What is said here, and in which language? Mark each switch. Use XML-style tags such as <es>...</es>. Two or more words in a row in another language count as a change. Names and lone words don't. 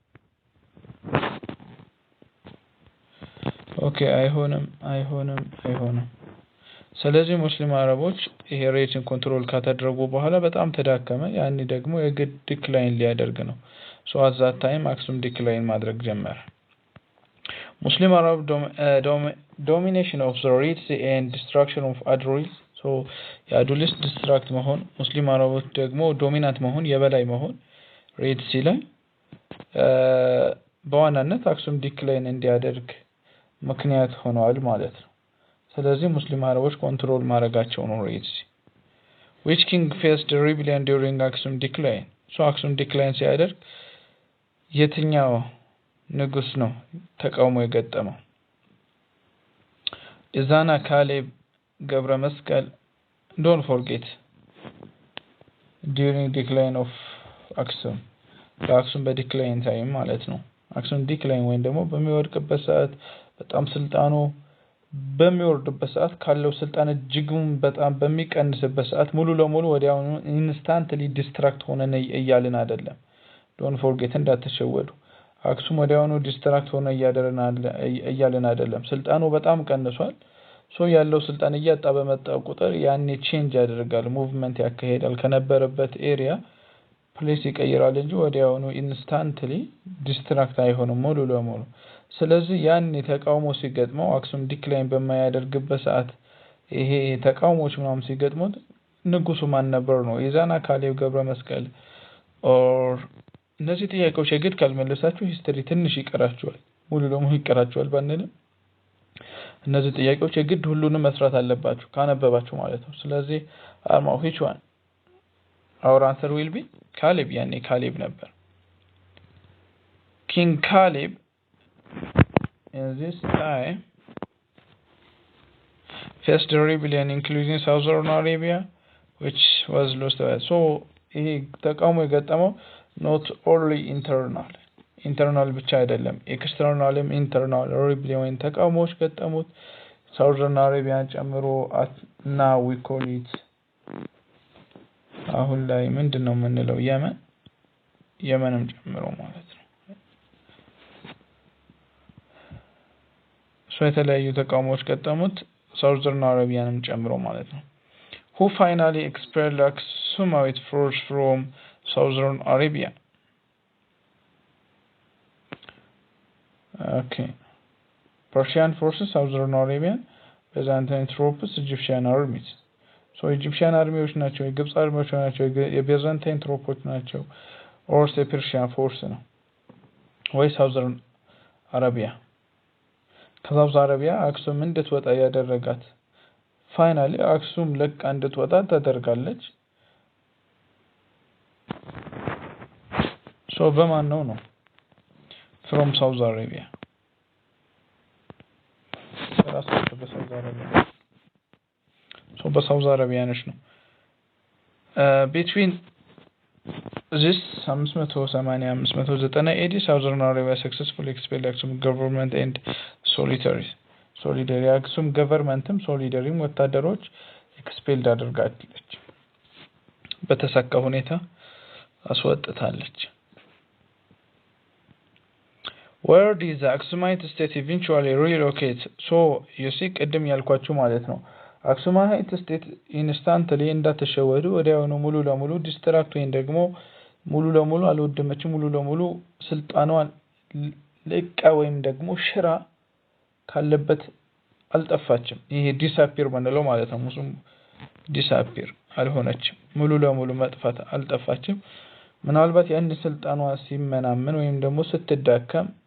<am>ኦኬ አይሆንም ስለዚህ ሙስሊም አረቦች ይሄ ሬትን ኮንትሮል ካደረጉ በኋላ በጣም ተዳከመ ያኒ ደግሞ የግድ ዲክላይን ሊያደርግ ነው</am> <en>at that time</en> <am>አክሱም ዲክላይን ማድረግ ጀመረ</am> <en>Muslim Arab domination of the Red Sea and destruction of Adulis</en> <am>የአዱሊስ ዲስትራክት መሆን ሙስሊም አረቦች ደግሞ ዶሚናንት መሆን የበላይ መሆን ሬድ ሲ ላይ በዋናነት አክሱም ዲክላይን እንዲያደርግ ምክንያት ሆነዋል ማለት ነው ስለዚህ ሙስሊም አረቦች ኮንትሮል ማድረጋቸው ነው ሬድ ሲ</am> <en>which king faced rebellion during Aksum decline Aksum decline</en> <am>ሲያደርግ የትኛው ንጉስ ነው ተቃውሞ የገጠመው ኢዛና ካሌብ ገብረ መስቀል</am> <en>don't forget during decline of Aksum Aksum</en> <am>በዲክላይን ታይም ማለት ነው</am> <en>Aksum decline</en> <am>ወይም ደግሞ በሚወድቅበት ሰዓት በጣም ስልጣኑ በሚወርድበት ሰዓት ካለው ስልጣን እጅጉን በጣም በሚቀንስበት ሰዓት ሙሉ ለሙሉ ወዲያው</am> <en>instantly destruct</en> <am>ሆነን እያልን አይደለም</am> <en>don't forget</en> <am>እንዳትሸወዱ አክሱም ወዲያው ዲስትራክት ሆነ እያልን አይደለም ስልጣኑ በጣም ቀንሷል ያለው ስልጣን እያጣ በመጣው ቁጥር ያኔ ቼንጅ ያደርጋል ሙቭመንት ያካሄዳል ከነበረበት</am> <en>area place</en> <am>ይቀይራል እንጂ ወዲያው</am> <en>instantly destruct</en> <am>አይሆንም ሙሉ ለሙሉ ስለዚህ ያኔ ተቃውሞ ሲገጥመው አክሱም ዲክላይን በማያደርግበት ሰዓት ይሄ ተቃውሞች ምናምን ሲገጥሙት ንጉሱ ማን ነበር ነው ኢዛና ካሌብ ገብረ መስቀል ኦር እነዚህ ጥያቄዎች የግድ ካልመለሳችሁ ሂስትሪ ትንሽ ይቀራችኋል ሙሉ ለሙሉ ይቀራችኋል ባንልም እነዚህ ጥያቄዎች የግድ ሁሉንም መስራት አለባችሁ ካነበባችሁ ማለት ነው ስለዚህ አርማው</am> <en>which one our answer will be Caleb</en> <am>ያኔ ካሌብ ነበር</am> <en>King Caleb in this time faced the rebellion including Southern Arabia which was lost. So</en> <am>ይሄ ተቃውሞ የገጠመው</am> <en>not only internal</en> <am>ብቻ አይደለም</am> <en>externalም internal rebellion</en> <am>ተቃውሞዎች ገጠሙት</am> <en>Southern Arabian ጨምሮ now we call it</en> <am>አሁን ላይ ምንድነው የምንለው የመንም ጨምሮ ማለት ነው የተለያዩ ተቃውሞዎች ገጠሙት Southern Arabianም ጨምሮ ማለት ነው</am> <en>who finally expelled Aksumite force from Southern Arabia. Okay. Persian forces, Southern Arabian, Byzantine troops, Egyptian armies. So Egyptian armies</en> <am>ናቸው የግብጽ</am> <en>armies ናቸው የbyzantine troops ናቸው or Persian force</en> <am>ነው ወይ</am> <en>Southern Arabia.</en> <am>ከሳውዝ አረቢያ አክሱም እንድትወጣ ያደረጋት ፋይናሊ አክሱም ለቅ እንድትወጣ ተደርጋለች so በማን ነው from Saudi Arabia ራሳቸው በሳውዲ አረቢያ so በሳውዲ አረቢያ ነው</am> <en>between this 580 AD Southern Arabia successfully expelled Aksum government and solidarity Aksum governmentም solidaryም ወታደሮች expelled</en> <am>አድርጋለች በተሳካ ሁኔታ አስወጥታለች</am> <en>where did the Aksumite state eventually relocate so you see</en> <am>ቀደም ያልኳችሁ ማለት ነው</am> <en>Aksumite state instantly</en> <am>እንዳተሸወዱ ወዲያውኑ ሙሉ ለሙሉ ዲስትራክት ወይን ደግሞ ሙሉ ለሙሉ አልወደመችም ሙሉ ለሙሉ ስልጣኗን ለቃ ወይም ደግሞ ሽራ ካለበት አልጠፋችም ይሄ ዲስአፒር ማለት ማለት ነው ሙስሊም ዲስአፒር አልሆነችም ሙሉ ለሙሉ መጥፋት አልጠፋችም ምናልባት ያን ስልጣኗ ሲመናመን ወይም ደግሞ ስትዳከም</am>